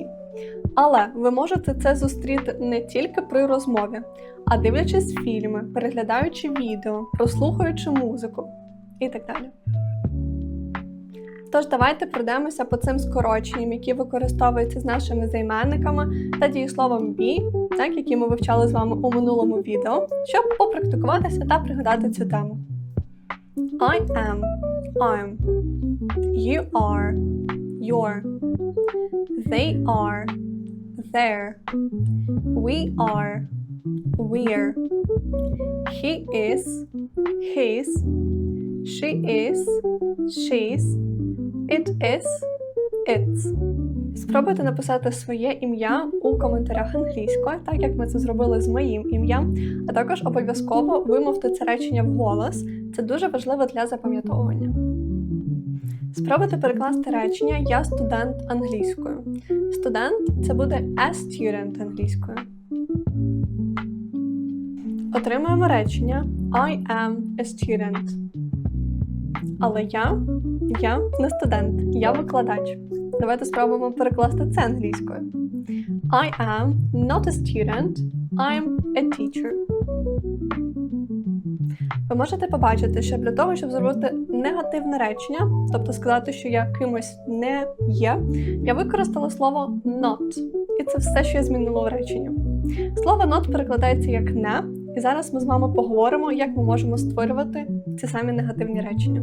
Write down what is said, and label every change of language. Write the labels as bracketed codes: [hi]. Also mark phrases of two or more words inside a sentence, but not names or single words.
[uk] Але ви можете це зустріти не тільки при розмові, а дивлячись фільми, переглядаючи відео, прослухаючи музику і так далі. Тож давайте пройдемося по цим скороченням, які використовуються з нашими займенниками та дієсловом be, так, які ми вивчали з вами у минулому відео, щоб попрактикуватися та пригадати цю тему. [en] I am, I'm. You are, you're. They are, they're. We are, we're. He is, his. She is, she's. It is, it's. [uk] Спробуйте написати своє ім'я у коментарях англійською, так як ми це зробили з моїм ім'ям, а також обов'язково вимовте це речення вголос. Це дуже важливо для запам'ятовування. Спробуйте перекласти речення «Я студент» англійською. Студент – це буде [en] a student [uk] англійською. Отримуємо речення [en] I am a student. [uk] Але я не студент, я викладач. Давайте спробуємо перекласти це англійською. [en] I am not a student, I'm a teacher. [uk] Ви можете побачити, що для того, щоб зробити негативне речення, тобто сказати, що я кимось не є, я використала слово not. І це все, що я змінила в реченні. Слово not перекладається як не, і зараз ми з вами поговоримо, як ми можемо створювати ці самі негативні речення.